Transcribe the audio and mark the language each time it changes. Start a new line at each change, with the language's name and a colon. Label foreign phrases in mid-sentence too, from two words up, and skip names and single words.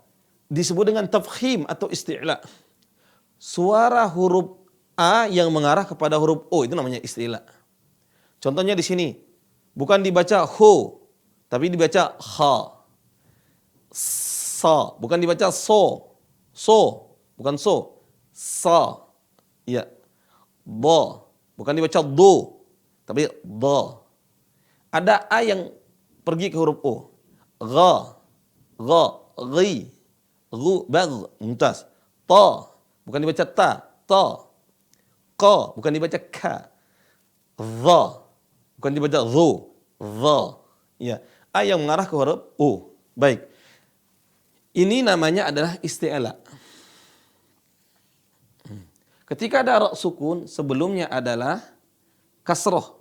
Indonesian: Disebut dengan tafkhim atau isti'la. Suara huruf A yang mengarah kepada huruf O itu namanya isti'la. Contohnya di sini, bukan dibaca ho, tapi dibaca kha. Sa, bukan dibaca so. So, bukan so. Sa. Ya. Do, bukan dibaca do, tapi do. Ada A yang pergi ke huruf O. Gha, gha, ghi, ghu, bagh, mumtaz. Ta, bukan dibaca ta, ta. Qa, bukan dibaca ka. Dha, bukan dibaca dhu, dha. Ya, A yang mengarah ke huruf O. Baik. Ini namanya adalah isti'la. Ketika ada ra sukun, sebelumnya adalah kasroh.